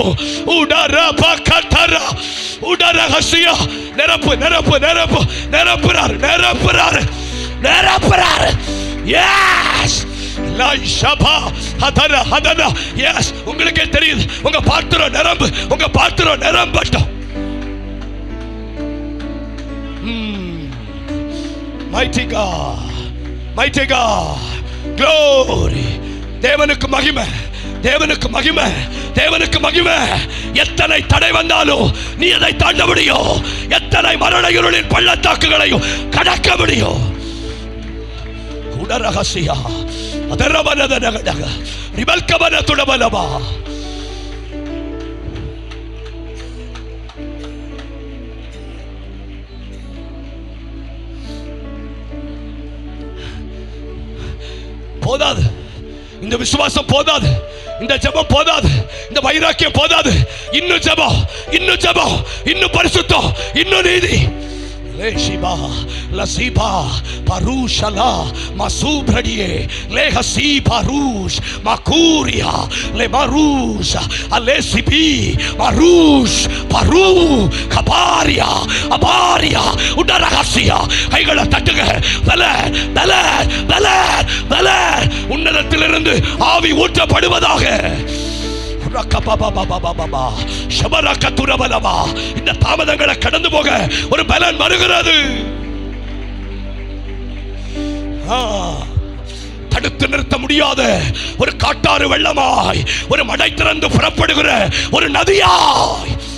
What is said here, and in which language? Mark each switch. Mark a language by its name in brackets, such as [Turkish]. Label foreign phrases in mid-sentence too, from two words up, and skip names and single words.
[Tamil] உடரபா கதரா உடரஹசியா. நிரப்பு நிரப்பு நிரப்பு நிரப்புறார் நிரப்புறார் நிரப்புறார். எஸ் லைஷபா ஹதரா ஹதரா. எஸ், உங்களுக்கே தெரியுது, உங்க பாத்திரம் நிரம்பு, உங்க பாத்திரம் நிரம்பட்டும். [English] Mighty God, mighty God, glory. [Tamil] தேவனுக்கு மகிமை, தேவனுக்கு மகிமை, தேவனுக்கு மகிமை. எத்தனை தடை வந்தாலும் நீ அதை தாண்ட முடியும். எத்தனை மரண இருளின் பள்ளத்தாக்குகளையும் கடக்க முடியும். உடரஹசியா அதரவனதனகடக ரிபல்கவன துடபலபா. போதாது, இந்த விசுவாசம் போதாது, இந்த ஜெபம் போதாது, இந்த வைராக்கியம் போதாது. இன்னும் ஜெபம், இன்னும் ஜெபம், இன்னும் பரிசுத்தம், இன்னும் நீதி. Leshiba, Lasiba, Parushala, Masubradie, Lehasi Parush, Makuria, Le Marush, Alesibi, Marush, Paru, Kabaria, Abaria, Udaragasia, Haigala Tatuga, Vale, Vale, Vale, Vale, உன்னதத்திலிருந்து ஆவி ஊற்றப்படுவதாக. இந்த தாமதங்களை கடந்து போக ஒரு பலன் வருகிறது. தடுத்து நிறுத்த முடியாத ஒரு காட்டாறு வெள்ளமாய், ஒரு மடை திறந்து புறப்படுகிற ஒரு நதியாய்.